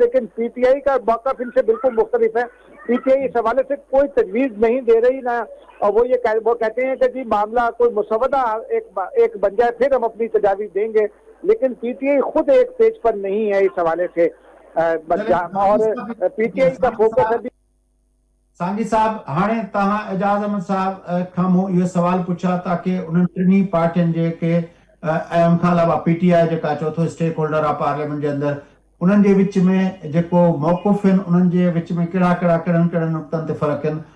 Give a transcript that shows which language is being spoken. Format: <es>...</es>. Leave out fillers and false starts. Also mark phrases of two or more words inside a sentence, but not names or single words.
<ur>لیکن پی ٹی آئی کا موقف ان سے بالکل مختلف ہے. پی ٹی آئی اس حوالے سے کوئی تجویز نہیں دے رہی نا, اور وہ کہتے ہیں کہ جی معاملہ کوئی مسودہ ایک بن جائے پھر ہم اپنی تجاویز دیں گے. لیکن پی ٹی آئی خود ایک پیج پر نہیں ہے اس حوالے سے, اور پی ٹی آئی کا فوکس ہے.</ur> <sd>सांगी साहब, हाणे तव्हां एजाज अहमद साहब खां मूं इहो सवाल पुछा ताकि उन्हनि टिनी पार्टियुनि जेके ऐं खां अलावा पीटीआई जेका चौथो</sd> <en>stake holder</en> <sd>आहे पार्लियामेंट जे अंदरि, उन्हनि जे विच में जेको मौक़ुफ़ आहिनि, उन्हनि जे विच में कहिड़नि नुक़्तनि ते फ़र्क़ु आहिनि।</sd>